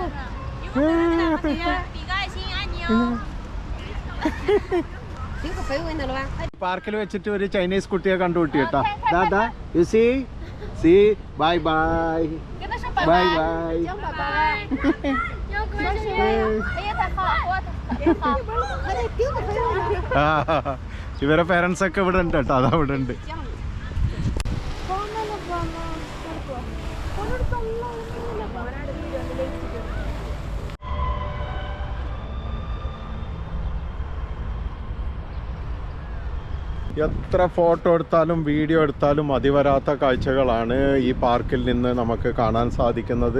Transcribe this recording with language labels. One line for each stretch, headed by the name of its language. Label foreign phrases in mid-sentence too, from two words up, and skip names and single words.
Chinese: 比个爱心，爱你哦。丢个朋友给他了吧？
Malayalam: പാർക്കിൽ വെച്ചിട്ട് ഒരു ചൈനീസ് കുട്ടിയെ കണ്ടുപിട്ടി കേട്ടാ.
English: ദാദാ you see bye bye
Chinese: 跟他说拜拜拜。拜讲拜拜。要跟他说哎呀，太好了，我特别好。快点丢个朋友。
Malayalam: ഇവരെ പേരൻസ് ഒക്കെ ഇവിടെ ഉണ്ട് കേട്ടോ. അതാ ഇവിടെ ഉണ്ട്. എത്ര ഫോട്ടോ എടുത്താലും വീഡിയോ എടുത്താലും മതിവരാത്ത കാഴ്ചകളാണ് ഈ പാർക്കിൽ നിന്ന് നമുക്ക് കാണാൻ സാധിക്കുന്നത്.